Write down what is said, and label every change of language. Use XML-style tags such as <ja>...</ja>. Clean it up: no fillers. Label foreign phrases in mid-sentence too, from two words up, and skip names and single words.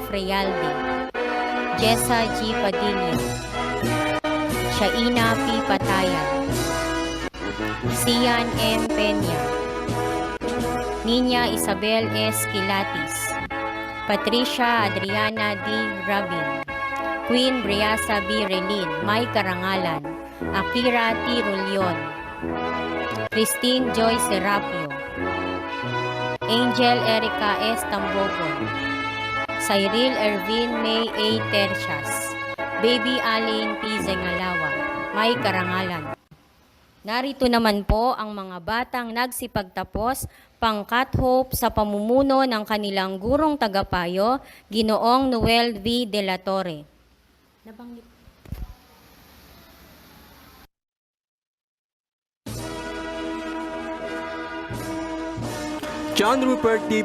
<tl>Freyalde, Jessa G. Padilla, Shaina P. Patayan, Sian M. Peña, Niña Isabel S. Quilatis, Patricia Adriana D. Rabin, Queen Briasa B. Relin, May Karangalan, Akira T. Rulion, Christine Joy Serapio, Angel Erica S. Tambogon, Cyril Ervin May A. Tercias, Baby Aline P. Zengalawa, May Karangalan. Narito naman po ang mga batang nagsipagtapos pangkat hope sa pamumuno ng kanilang gurong tagapayo, Ginoong Noel V. De la Torre. Nabanggit. John Rupert D.</tl>